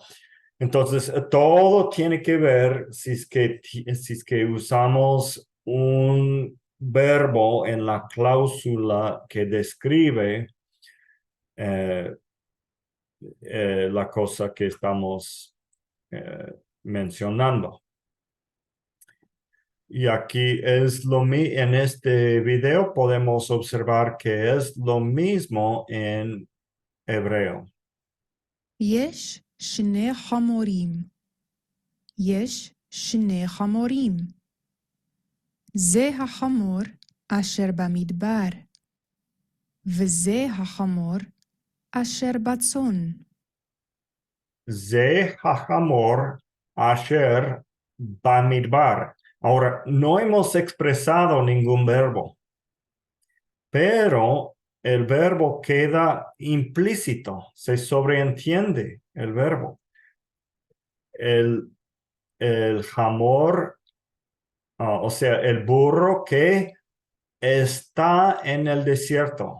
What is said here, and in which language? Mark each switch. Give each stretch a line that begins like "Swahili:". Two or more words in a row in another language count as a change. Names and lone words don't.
Spanish: Entonces, todo tiene que ver si es que usamos un verbo en la cláusula que describe la cosa que estamos mencionando. Y aquí en este video podemos observar que es lo mismo en hebreo.
Hebrew: יש שני חמורים. יש שני חמורים. זה החמור אשר במדבר, וזה החמור אשר בצאן. זה החמור אשר במדבר.
Spanish: Ahora, no hemos expresado ningún verbo, pero el verbo queda implícito, se sobreentiende el verbo. El jamor, o sea, el burro que está en el desierto.